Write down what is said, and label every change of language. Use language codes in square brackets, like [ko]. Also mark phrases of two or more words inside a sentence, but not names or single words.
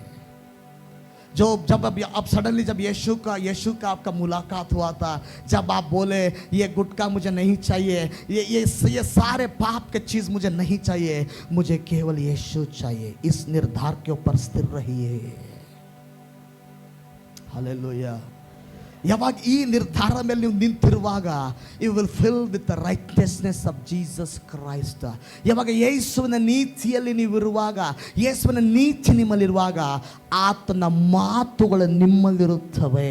[hi] जब अब सडनली जब यीशु का आपका मुलाकात हुआ था, जब आप बोले ये गुटखा मुझे नहीं चाहिए, ये सारे पाप के चीज मुझे नहीं चाहिए, मुझे केवल यीशु चाहिए, इस निर्धार के ऊपर स्थिर रहिए. हालेलुया. [kn] ಯಾವಾಗ ಈ ನಿರ್ಧಾರ ಮೇಲೆ ನೀವು ನಿಂತಿರುವಾಗ, [en] you will fill with the righteousnessness of Jesus Christ. [kn] ಯಾವಾಗ ಯೇಸುವಿನ ನೀತಿಯಲ್ಲಿ ನೀವು ಇರುವಾಗ, ಯೇಸುವಿನ ನೀತಿ ನಿಮ್ಮಲ್ಲಿರುವಾಗ, ಆತನ ಮಾತುಗಳು ನಿಮ್ಮಲ್ಲಿರುತ್ತವೆ.